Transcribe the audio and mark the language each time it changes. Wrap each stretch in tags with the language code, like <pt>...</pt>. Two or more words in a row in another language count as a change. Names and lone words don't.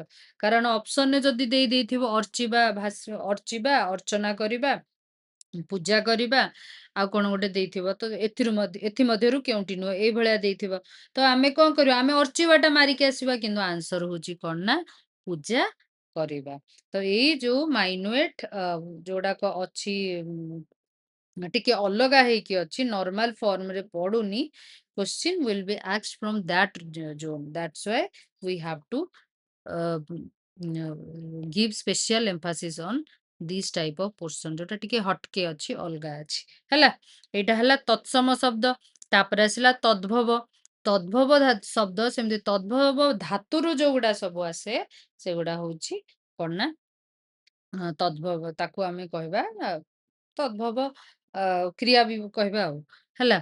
<or>କାରଣ ଅପସନରେ ଯଦି ଦେଇଥିବ ଅର୍ଚିବା, ଅର୍ଚିବା, ଅର୍ଚ୍ଚନା କରିବା, ପୂଜା କରିବା ଆଉ କଣ ଗୋଟେ ଦେଇଥିବ ତ ଏଥିମଧ୍ୟରୁ କେଉଁଠି ନୁହଁ ଏଇଭଳିଆ ଦେଇଥିବ ତ ଆମେ କଣ କରିବା, ଆମେ ଅର୍ଚିବାଟା ମାରିକି ଆସିବା କିନ୍ତୁ ଆନ୍ସର ହଉଛି କଣ ନା ପୂଜା କରିବା। ତ ଏଇ ଯୋଉ ମାଇନ୍ୟୁଏଟ ଯୋଉଡାକ ଅଛି ଟିକେ ଅଲଗା ହେଇକି ଅଛି,</or> <en>normal form</en> <or>ପଡୁନି,</or> <en>question will be asked from that zone. That's why we have to uh, give special emphasis on this type of portion</en> <or>ଯୋଉଟା ଟିକେ ହଟକେ ଅଛି, ଅଲଗା ଅଛି ହେଲା। ଏଇଟା ହେଲା ତତ୍ସମ ଶବ୍ଦ। ତାପରେ ଆସିଲା ତଦ୍ଭବ। ତଦ୍ଭବ ଶବ୍ଦ ସେମିତି ତଦ୍ଭବ ଧାତୁରୁ ଯୋଉଗୁଡା ସବୁ ଆସେ ସେଗୁଡା ହଉଛି କଣ ନା ତଦ୍ଭବ, ତାକୁ ଆମେ କହିବା ତଦ୍ଭବ କ୍ରିୟା ବି କହିବା ଆଉ ହେଲା।</or>